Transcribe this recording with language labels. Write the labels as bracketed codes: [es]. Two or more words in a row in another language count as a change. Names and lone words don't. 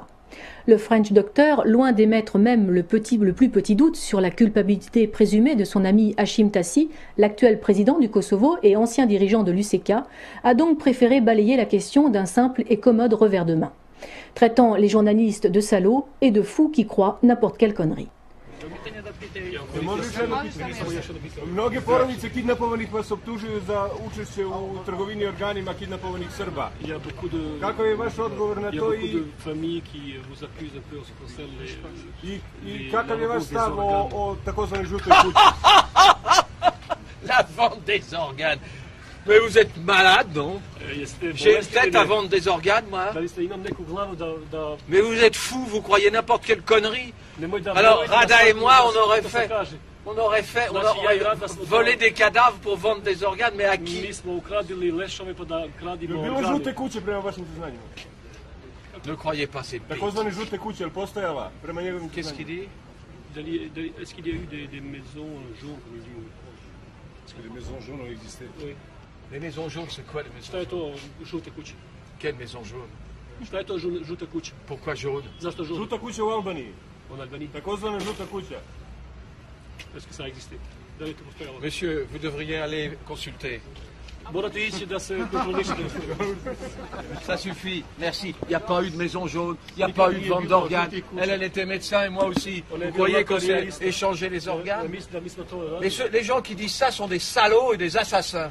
[fr] Le French Doctor, loin d'émettre même le plus petit doute sur la culpabilité présumée de son ami Hashim Thaçi, l'actuel président du Kosovo et ancien dirigeant de l'UÇK, a donc préféré balayer la question d'un simple et commode revers de main, traitant les journalistes de salauds et de fous qui croient n'importe quelle connerie. [sr] Mnoge porodice kidnapovanih vas optužuju za učešće u trgovini organima kidnapovanih Srba. Kakav je vaš odgovor na to i kakav je vaš stav o takozvanoj žutoj kući? [fr] La vente des organes. Mais vous êtes malade, non? J'ai une tête à vendre des organes, moi. Mais vous êtes fou, vous croyez n'importe quelle connerie. Alors, Rada et moi, on aurait volé des cadavres pour vendre des organes, mais à qui? Ne croyez pas ces bêtises. Qu'est-ce qu'il dit? Est-ce qu'il y a eu des maisons jaunes, comme il dit? Est-ce que les maisons jaunes ont existé? Oui. Les maisons jaunes, c'est quoi les maisons jaunes? Quelle maison jaune? Pourquoi jaune? [sr] Žuta kuća u Albaniji. [fr] En Albanie. [sr] Takozvana žuta kuća. [fr] Est-ce que ça a existé? Monsieur, vous devriez aller consulter. Ça suffit, merci. Il n'y a pas eu de maison jaune, il n'y a pas eu de vente d'organes. Elle était médecin et moi aussi. Vous croyez qu'on s'est échangé les organes? Les gens qui disent ça sont des salauds et des assassins.